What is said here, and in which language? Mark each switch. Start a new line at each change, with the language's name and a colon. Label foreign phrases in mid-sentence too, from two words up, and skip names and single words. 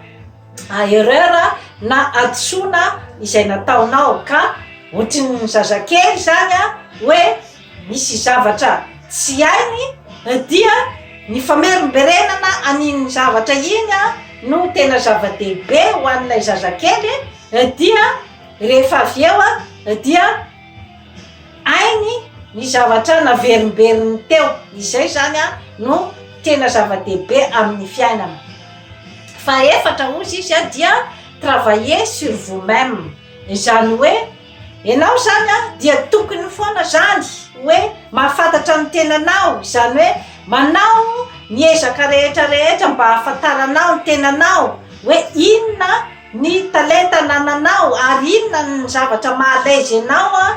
Malagasy: erreur na adisoana izay nataonao ka ohatriny zazakely zany hoe misy zavatra tsy hainy dia ny famerimberenana an'iny zavatra iny no tena zava-dehibe ho an'ilay zazakely dia rehefa avy eo dia hainy ny zavatra naverimberiny teo izay zany no tena zava-dehibe amin'ny fiainana. Faefatra ozy izy dia
French: travailler sur vous-même,
Malagasy: izany hoe ianao zany dia tokony foana zany hoe mahafantatra ny tenanao, izany hoe manao ny ezaka rehetrarehetra mba hahafantaranao ny tenanao hoe inona ny talenta nananao ary inona ny zavatra mahalezy anao